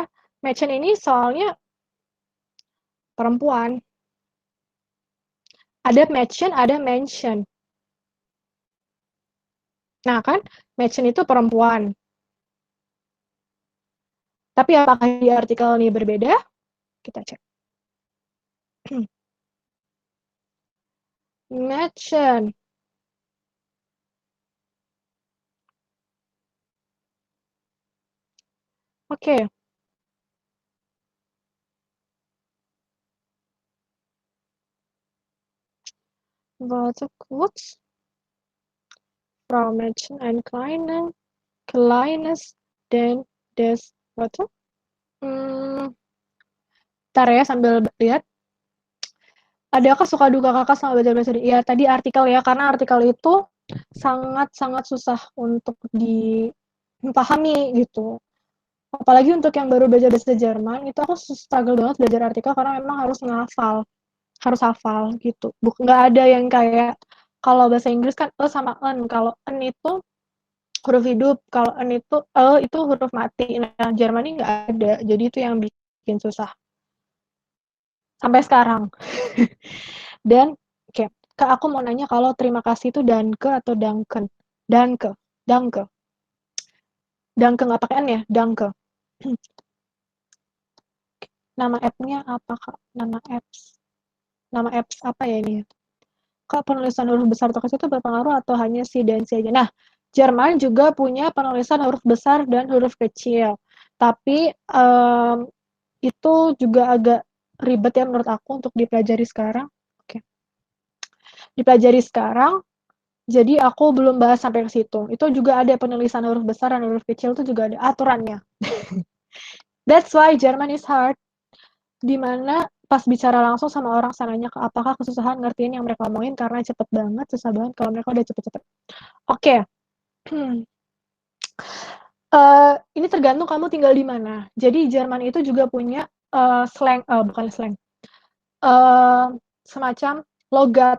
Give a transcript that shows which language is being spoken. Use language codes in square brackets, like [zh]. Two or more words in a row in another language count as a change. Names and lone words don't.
[id] Mädchen ini soalnya perempuan. Ada Mädchen, ada Menschen. Nah kan, Mädchen itu perempuan. Tapi apakah di artikel ini berbeda? Kita cek. Mädchen. Oke. Okay. [de] Warte kurz. Frau Mädchen, ein kleines des, warte. [id] Ntar ya sambil lihat. Adakah suka duka kakak sama belajar bahasa Indonesia? Ya tadi artikel ya, karena artikel itu sangat-sangat susah untuk dipahami gitu. Apalagi untuk yang baru belajar bahasa Jerman, itu aku struggle banget belajar artikel karena memang harus hafal gitu. Nggak ada yang kayak kalau bahasa Inggris kan sama en, kalau en itu huruf hidup, kalau en itu huruf mati. Nah, Jerman ini nggak ada, jadi itu yang bikin susah sampai sekarang. Dan kayak Kak, aku mau nanya kalau terima kasih itu danke atau danken? [de] Danke, danke. [id] Danke nggak pakai n ya, danke. Nama app-nya apa, Kak? Nama apps apa ya ini? Kak, penulisan huruf besar atau kecil itu berpengaruh atau hanya si dan si aja? Nah, Jerman juga punya penulisan huruf besar dan huruf kecil. Tapi itu juga agak ribet ya menurut aku untuk dipelajari sekarang. Oke. Dipelajari sekarang, jadi aku belum bahas sampai ke situ. Itu juga ada penulisan huruf besar dan huruf kecil itu juga ada aturannya. [en] That's why German is hard. [id] Dimana pas bicara langsung sama orang sananya apakah kesusahan ngertiin yang mereka omongin karena cepet banget, susah banget kalau mereka udah cepet-cepet. Oke. Ini tergantung kamu tinggal di mana. Jadi Jerman itu juga punya slang, bukan slang, semacam logat.